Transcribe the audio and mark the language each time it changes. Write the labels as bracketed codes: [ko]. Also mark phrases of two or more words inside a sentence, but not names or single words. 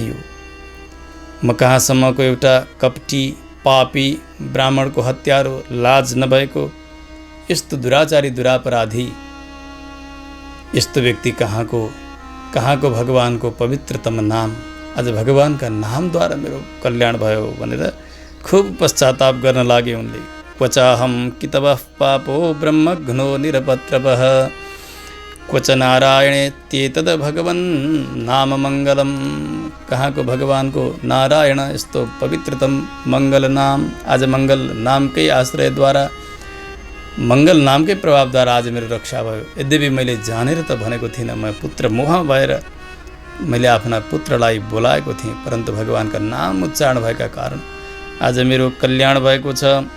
[ne] यो म कहाँसम्मको एउटा कपटी पापी ब्राह्मणको हत्यारो, लाज नभएको यस्तो दुराचारी दुरापराधी यस्तो व्यक्ति कहाँको भगवानको पवित्रतम नाम, आज भगवानका नामद्वारा मेरो कल्याण भयो भनेर खूब पश्चाताप गर्न लागे उनले। [sa] क्वचाहम कितवः पापो ब्रह्मघ्नो निरपत्रपः क्वच नारायणे त्येतद् भगवन् नाम मङ्गलम्। [ne] कहाँको भगवानको नारायण यस्तो पवित्रतम मङ्गल नाम, आज मङ्गल नामकै आश्रयद्वारा, मङ्गल नामकै प्रभावद्वारा आज मेरो रक्षा भयो। यद्यपि मैले जानेर त भनेको थिइनँ, म पुत्र मोह भएर मैले आफ्ना पुत्रलाई बोलाएको थिएँ, परन्तु भगवानका नाम उच्चारण भएका कारण आज मेरो कल्याण भएको छ।